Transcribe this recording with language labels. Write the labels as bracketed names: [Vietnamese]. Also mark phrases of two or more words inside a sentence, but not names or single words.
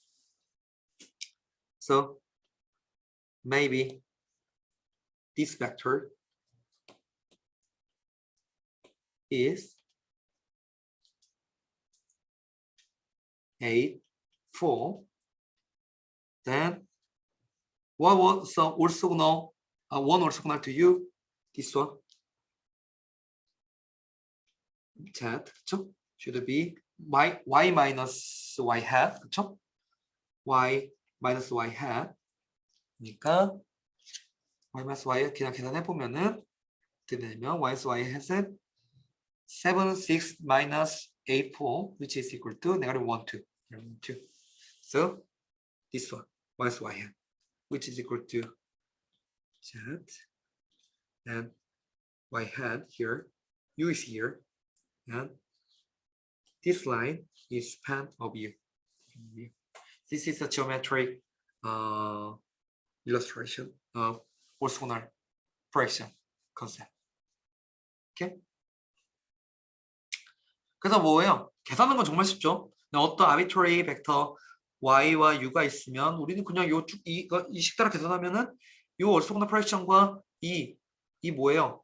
[English] So maybe this vector is 8, 4. Then what was orthogonal? One orthogonal to you? This one. Z, 그쵸? Should be y minus y hat, 그쵸? y minus y hat. [Korean] 그러니까 [English] y minus y [Korean] 그냥 계산해 보면은 어떻게 되냐면 [English] y minus y hat [Korean] 은 7, 6 [English] minus 8, 4, which is equal to negative 1, [Korean] 2. 2. [English] So this one, y minus y hat, which is equal to z, and y hat here, u is here, and this line is span of u. This is a geometric illustration of orthogonal projection concept. Okay? 그래서 뭐예요? [Korean] 계산하는 건 정말 쉽죠. 어떤 arbitrary 벡터 y와 u가 있으면 우리는 그냥 이 식따라 계산하면은 이 [English] orthogonal projection [Korean] 과 이 뭐예요?